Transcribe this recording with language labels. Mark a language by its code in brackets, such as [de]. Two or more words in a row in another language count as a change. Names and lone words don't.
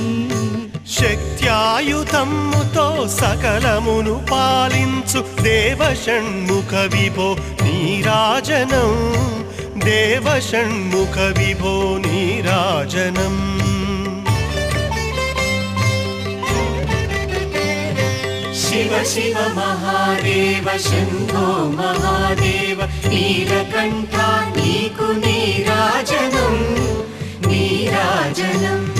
[te] శక్త్యాయుధమ్ముతో సకలమును పాలించు దేవషణ్ముఖ విభో నీరాజనం దేవషణ్ముఖ విభో నీరాజనం [sa] शिव शिव महादेव शंभो महादेव नीलकंठा [te] నీకు నీరాజనం నీరాజనం